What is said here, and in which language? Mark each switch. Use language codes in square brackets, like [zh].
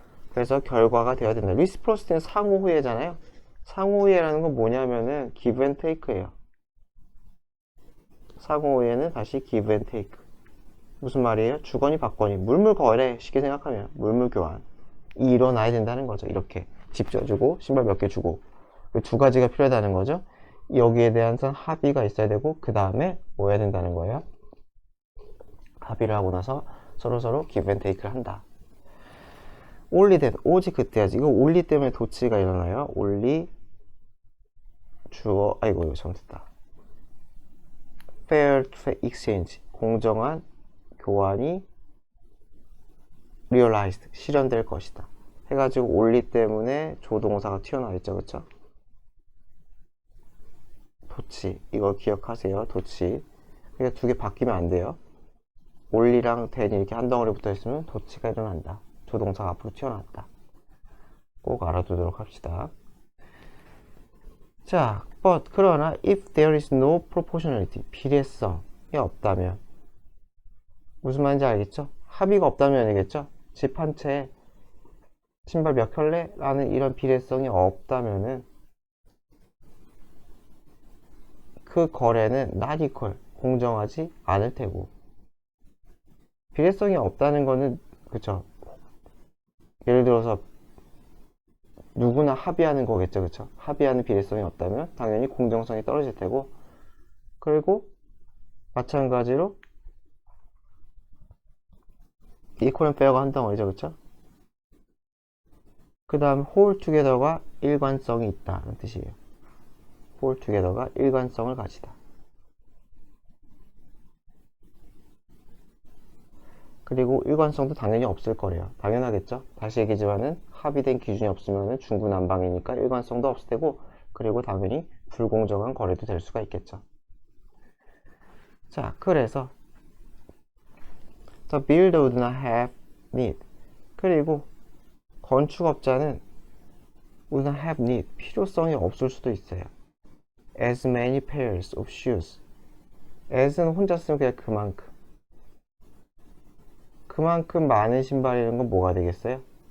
[ko] 그래서 결과가 되어야 된다. reciprocity는 상호후회잖아요. 상호후회라는 건 뭐냐면은 [en] give and take [ko] 예요. 상호후회는 다시 [en] give and take. [ko] 무슨 말이에요? 주거니 받거니, 물물거래, 쉽게 생각하면 물물교환이 일어나야 된다는 거죠. 이렇게 집 져주고 신발 몇 개 주고, 두 가지가 필요하다는 거죠. 여기에 대한 합의가 있어야 되고, 그 다음에 뭐 해야 된다는 거예요? 합의를 하고 나서 서로 [en] give and take [ko] 를 한다. [en] only that, [ko] 오직 그때야지. 이거 only 때문에 도치가 일어나요. only 주어, 아이고 이거 잘못했다. fair exchange, 공정한 교환이 realized, 실현될 것이다 해가지고 only 때문에 조동사가 튀어나와 있죠, 그쵸? 도치, 이거 기억하세요. 도치. 그러니까 2개 바뀌면 안 돼요. only랑 then이 이렇게 한 덩어리 붙어 있으면 도치가 일어난다. 조동사가 앞으로 튀어나왔다. 꼭 알아두도록 합시다. 자, but, 그러나 [en] if there is no proportionality, [ko] 비례성이 없다면 무슨 말인지 알겠죠? 합의가 없다면 아니겠죠? 집 한 채에 신발 몇 켤레? 라는 이런 비례성이 없다면은 그 거래는 [en] not equal, [ko] 공정하지 않을 테고, 비례성이 없다는 거는 그쵸? 예를 들어서 누구나 합의하는 거겠죠, 그쵸? 합의하는 비례성이 없다면 당연히 공정성이 떨어질 테고, 그리고 마찬가지로 [en] equal and fair [ko] 가 한 덩어리죠, 그쵸? 그 다음 [en] hold together [ko] 가 일관성이 있다는 뜻이에요. [en] hold together [ko] 가 일관성을 가지다. 그리고 일관성도 당연히 없을 거래요. 당연하겠죠? 다시 얘기지만은 합의된 기준이 없으면 중구난방이니까 일관성도 없을 테고, 그리고 당연히 불공정한 거래도 될 수가 있겠죠. 자, 그래서 [en] The builder would not have need. [ko] 그리고 건축업자는 [en] would not have need, [ko] 필요성이 없을 수도 있어요. [en] As many pairs of shoes. [ko] as는 혼자 쓰면 그냥 그만큼 많은 신발이라는 건 뭐가 되겠어요?